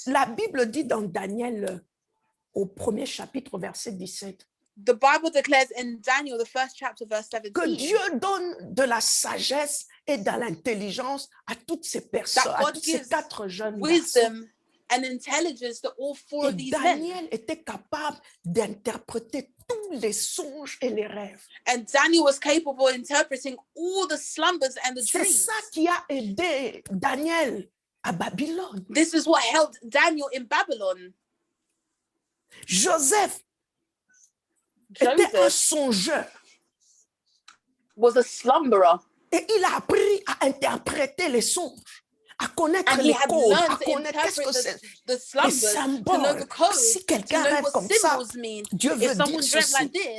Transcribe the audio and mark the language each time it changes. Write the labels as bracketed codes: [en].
[fr] La Bible dit dans Daniel, au premier chapitre, verset 17, [en] the Bible declares in Daniel, the first chapter, verse 17, [fr] que Dieu donne de la sagesse et de l'intelligence à toutes ces personnes, à tous ces 4 jeunes garçons. [en] And intelligence to all 4 of these [fr] Daniel [en] men. [fr] était capable d'interpréter tous les songes et les rêves. [en] And Daniel was capable of interpreting all the slumbers and the dreams. [fr] C'est ça qui a aidé Daniel à Babylone. [en] This is what helped Daniel in Babylon. [fr] Joseph était un songeur. [en] Was a slumberer. [fr] Et il a appris à interpréter les songes, à connaître les codes, à connaître qu'est-ce que c'est, les symboles. Si quelqu'un rêve comme ça, Dieu veut dire ceci.